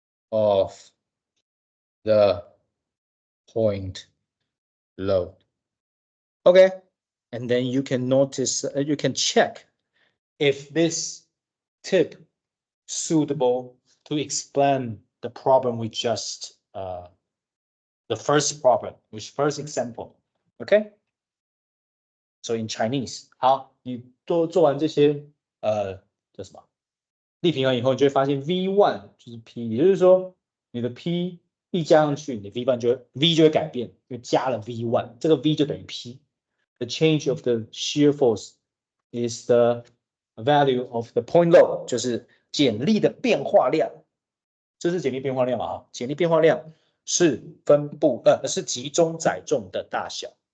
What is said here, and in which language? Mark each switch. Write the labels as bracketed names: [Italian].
[English] of the point load. Okay, and then you can notice, you can check if this tip suitable to explain the problem we just, the first problem, which first example. Okay, so in Chinese， [Chinese] 好，你做完这些，叫什么？力平衡以后，你就会发现 V1 就是 P， 也就是说你的 P 一加上去，你 V1 就会改变，就加了 V1，这个 V 就等于 P。 [English] The change of the shear force is the value of the point load， [Chinese] 就是剪力的变化量。这是剪力变化量啊，剪力变化量是是集中载重的大小。